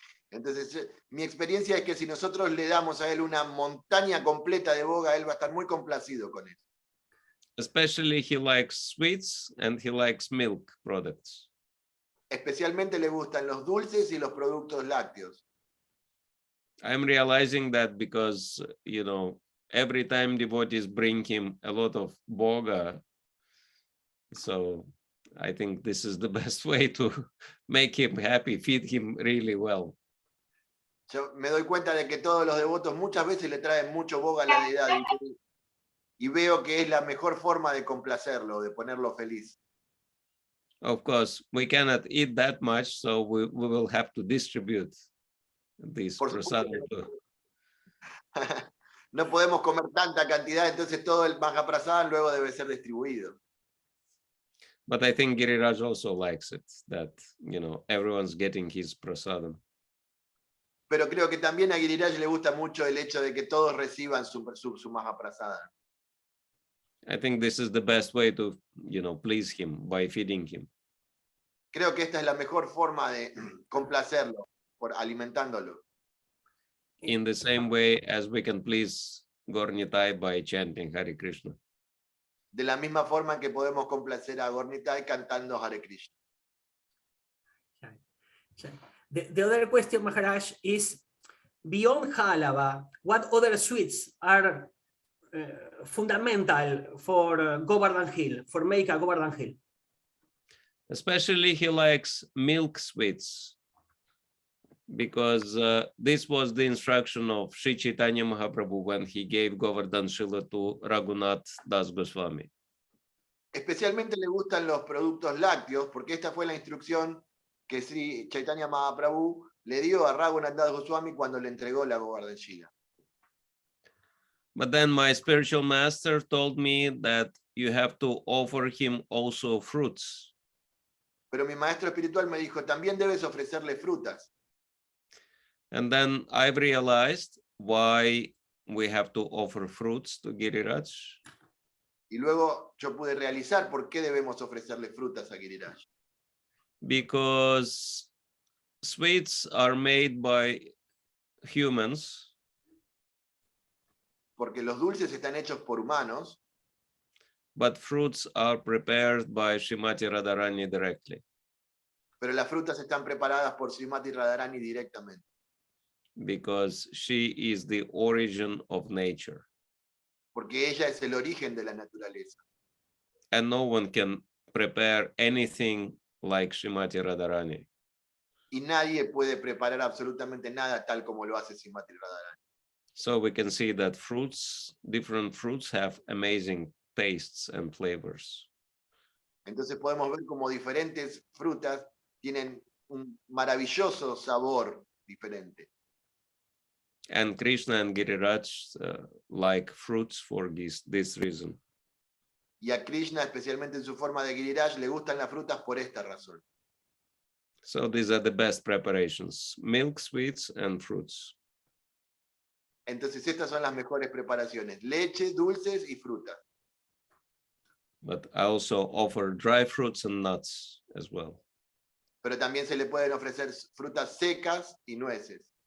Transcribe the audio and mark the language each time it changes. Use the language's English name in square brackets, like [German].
[Spanish] Entonces mi experiencia es que si nosotros le damos a él una montaña completa de boga, él va a estar muy complacido con eso. [English] Especially he likes sweets and he likes milk products. [Spanish] Especialmente le gustan los dulces y los productos lácteos. [English] I'm realizing that because, every time devotees bring him a lot of boga, so I think this is the best way to make him happy, feed him really well. [Spanish] Yo me doy cuenta de que todos los devotos muchas veces le traen mucho boga a la deidad y veo que es la mejor forma de complacerlo, de ponerlo feliz. [English] Of course, we cannot eat that much, so we will have to distribute this [Spanish] Por supuesto [English] prasadam. [Spanish] No podemos comer tanta cantidad, entonces todo el Mahaprasadam luego debe ser distribuido. [English] But I think Giriraj also likes it, that, everyone's getting his prasadam. [Spanish] Pero creo que también a Giriraj le gusta mucho el hecho de que todos reciban su Mahaprasadam. [English] I think this is the best way to, please him by feeding him. [Spanish] Creo que esta es la mejor forma de complacerlo, alimentándolo. [English] In the same way as we can please Gornitai by chanting Hare Krishna. [Spanish] De la misma forma en que podemos complacer a Gornitai cantando Hare Krishna. [English] The other question, Maharaj, is beyond halava, what other sweets are fundamental for Govardhan Hill, for make a Govardhan Hill? Especially he likes milk sweets, because this was the instruction of Sri Chaitanya Mahaprabhu when he gave Govardhan Shila to Raghunath Das Goswami. [Spanish] Especialmente le gustan los productos lácteos, porque esta fue la instrucción que Sri Chaitanya Mahaprabhu le dio a Raghunath Das Goswami cuando le entregó la Govardhan Shila. [English] But then my spiritual master told me that you have to offer him also fruits. [Spanish] Pero mi maestro espiritual me dijo, también debes ofrecerle frutas. [English] And then I've realized why we have to offer fruits to Giriraj. [Spanish] Y luego yo pude realizar por qué debemos ofrecerle frutas a Giriraj. [English] Because sweets are made by humans. [Spanish] Porque los dulces están hechos por humanos. [English] But fruits are prepared by Srimati Radharani directly. [Spanish] Pero las frutas están preparadas por Srimati Radharani directamente. [English] Because she is the origin of nature. [Spanish] Porque ella es el origen de la naturaleza. [English] And no one can prepare anything like Srimati Radharani. [Spanish] Y nadie puede preparar absolutamente nada tal como lo hace Srimati Radharani. [English] So we can see that different fruits have amazing tastes and flavors. [Spanish] Entonces podemos ver como diferentes frutas tienen un maravilloso sabor diferente. [English] And Krishna and Giriraj like fruits for this reason. [Spanish] Y a Krishna, especialmente en su forma de Giriraj, le gustan las frutas por esta razón. [English] So these are the best preparations: milk, sweets, and fruits. [Spanish] Entonces estas son las mejores preparaciones: leche, dulces y frutas. [English] But I also offer dry fruits and nuts as well. [Spanish] Pero también se le pueden ofrecer frutas secas y nueces.